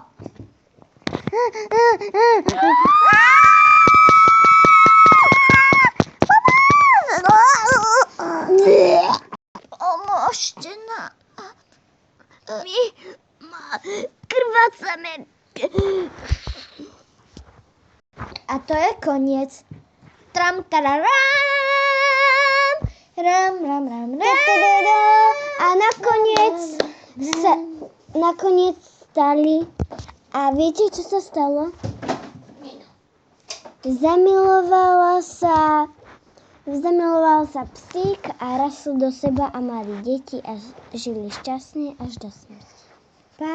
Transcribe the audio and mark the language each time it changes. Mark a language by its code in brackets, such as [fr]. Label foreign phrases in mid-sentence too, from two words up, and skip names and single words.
[sk] Pomôžte nám. Krvácame. A to je koniec. Tram, tararam. Ram, ram, ram, ram. A nakoniec stali. A viete, čo sa stalo? Zamiloval sa psík a rasol do seba a mali deti a žili šťastne až do smrti.